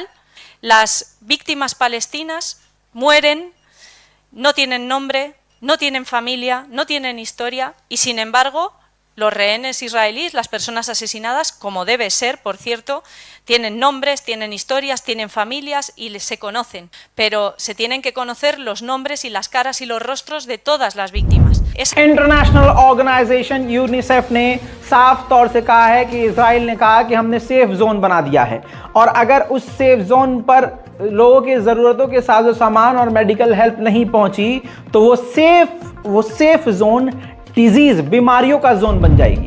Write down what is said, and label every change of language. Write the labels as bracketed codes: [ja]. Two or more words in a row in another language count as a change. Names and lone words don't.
[es] Las víctimas palestinas mueren, no tienen nombre, no tienen familia, no tienen historia y, sin embargo, los rehenes israelíes, las personas asesinadas, como debe ser, por cierto, tienen nombres, tienen historias, tienen familias y se conocen, pero se tienen que conocer los nombres y las caras y los rostros de todas las víctimas. [en] international organization [hi] यूनिसेफ ने साफ तौर से कहा है कि इजराइल ने कहा कि हमने [en] safe zone [hi] बना दिया है और अगर उस [en] safe zone [hi] पर लोगों की ज़रूरतों के साजो सामान और [en] medical help [hi] नहीं पहुंची तो वो [en] safe zone disease [hi] बीमारियों का जोन बन जाएगी।